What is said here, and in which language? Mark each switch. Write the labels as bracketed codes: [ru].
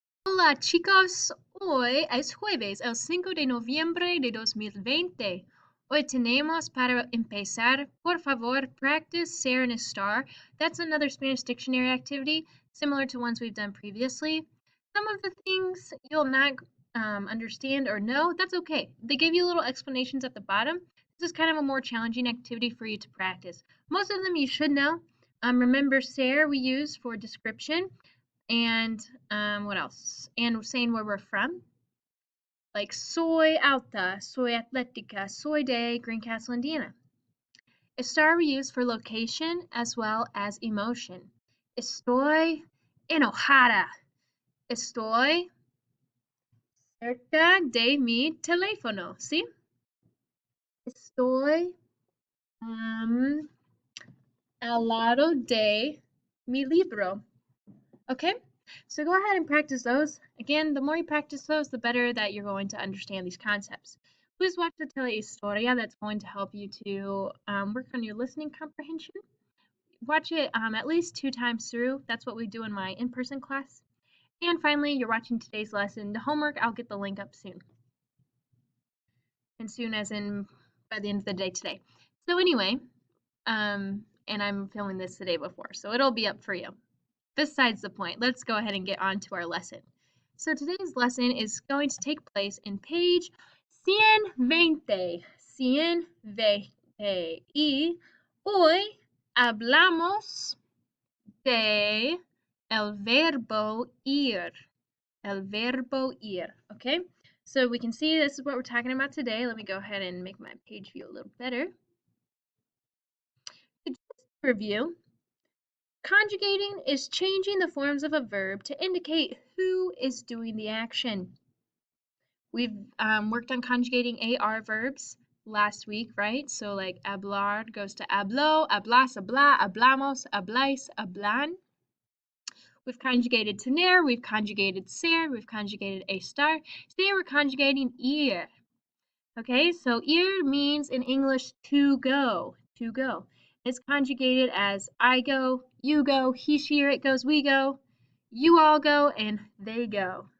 [es] Hola chicos, hoy es jueves, el 5 de noviembre de 2020. Hoy tenemos para empezar, por favor, [en] practice ser and star. That's another Spanish dictionary activity, similar to ones we've done previously. Some of the things you'll not understand or know, that's okay. They give you little explanations at the bottom. This is kind of a more challenging activity for you to practice. Most of them you should know. Remember, ser we use for description. And what else? And saying where we're from. [es] Like soy alta, soy atletica, soy de Greencastle, Indiana. [en] Estar we use for location as well as emotion. [es] Estoy enojada. Estoy cerca de mi teléfono. ¿Sí? Estoy al lado de mi libro. [en] Okay? So go ahead and practice those. Again, the more you practice those, the better that you're going to understand these concepts. Please watch the telehistoria. That's going to help you to work on your listening comprehension. Watch it at least 2 times through. That's what we do in my in-person class. And finally, you're watching today's lesson. The homework, I'll get the link up soon. And soon as in by the end of the day today. So anyway, and I'm filming this the day before, so it'll be up for you. Besides the point, let's go ahead and get on to our lesson. So today's lesson is going to take place in page 120. 120. [es] Y hoy hablamos de el verbo ir. El verbo ir, okay? [en] So we can see this is what we're talking about today. Let me go ahead and make my page view a little better. To just review, conjugating is changing the forms of a verb to indicate who is doing the action. We've worked on conjugating AR verbs last week, right? So like hablar goes to hablo, hablas, habla, hablamos, habláis, hablan. We've conjugated tener, we've conjugated ser, we've conjugated estar. Today we're conjugating ir. Okay, so ir means in English to go, to go. It's conjugated as I go, you go, he, she, or it goes, we go, you all go, and they go.